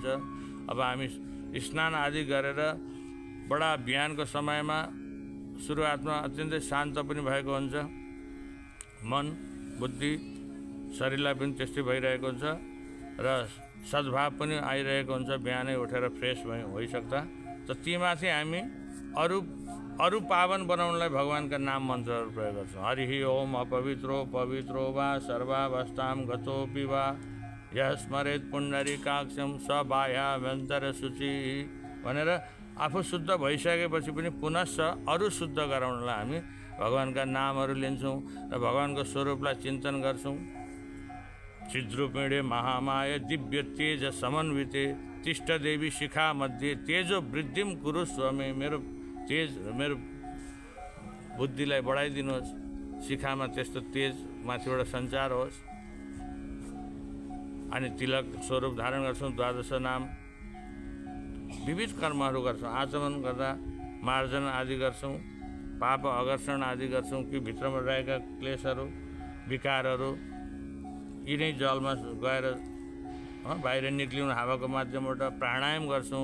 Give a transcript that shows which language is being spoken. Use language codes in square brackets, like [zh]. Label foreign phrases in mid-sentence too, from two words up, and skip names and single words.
[ne] अब हामी स्नान आदि गरेर बडा बिहानको समयमा सुरुवातमा अत्यन्तै शान्त पनि भएको हुन्छ, मन बुद्धि शरीरलाई पनि त्यस्तै भइरहेको हुन्छ र सद्भाव पनि आइरहेको हुन्छ। बिहानै उठेर फ्रेस भइसक्दा त तीमाथि हामी अरू पावन बनाउनलाई भगवानका नाम मन्त्रहरू प्रयोग गर्छौँ। [sa] हरि ओम अपवित्रो पवित्रो वा सर्वावस्थां गतोऽपि वा यः स्मरेत् पुण्डरीकाक्षं स बाह्याभ्यन्तर शुचि [ne] भनेर आफू शुद्ध भइसकेपछि पनि पुनश्च अरू शुद्ध गराउनलाई हामी भगवानका नामहरू लिन्छौँ र भगवानको स्वरूपलाई चिन्तन गर्छौँ। [sa] चिद्रूपिणे महामाय दिव्य तेज समन्विते तिष्ठ देवी शिखा मध्ये तेजो वृद्धिम कुरु स्वामी। [ne] मेरो तेज, मेरो बुद्धिलाई बढाइदिनुहोस् शिखामा त्यस्तो तेज माथिबाट सञ्चार होस्। अनि तिलक स्वरूप धारण गर्छौँ, द्वादश नाम, विविध कर्महरू गर्छौँ, आचमन गर्दा मार्जन आदि गर्छौँ, पाप अघर्षण आदि गर्छौँ कि भित्रमा रहेका क्लेशहरू विकारहरू यिनै जलमा गएर बाहिर निक्लिउन हावाको माध्यमबाट प्राणायाम गर्छौँ।